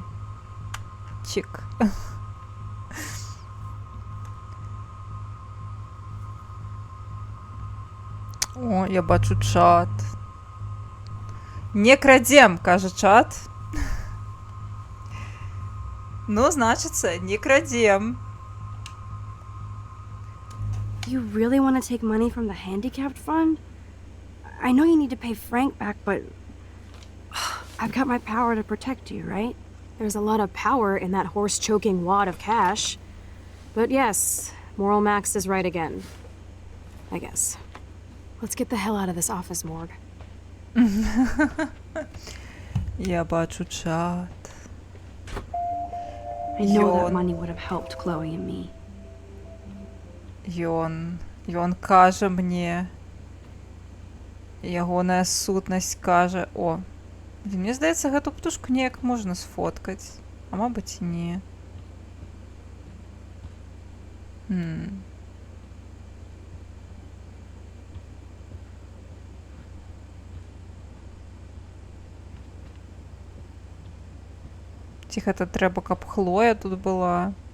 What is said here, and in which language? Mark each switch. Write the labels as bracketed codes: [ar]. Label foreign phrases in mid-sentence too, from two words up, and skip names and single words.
[be] Чик. О, я бачу чат. Не крадзем, кажа чат. Ну, значыцца, не крадзем. [en] You really want to take money from the handicapped fund? I know you need to pay Frank back, but I've got my power to protect you, right? There's a lot of power in that horse-choking wad of cash. But yes, Moral Max is right again. I guess. Let's get the hell out of this office morgue. [be] Я бачу чат. [en] I know that money would have helped Chloe and me. [be] Ён кажа мне, ягоная сутнасць кажа, о, мне здаецца, гэту птушку неяк можна сфоткаць, а мабыць, не. Ці гэта трэба, каб Хлоя тут была?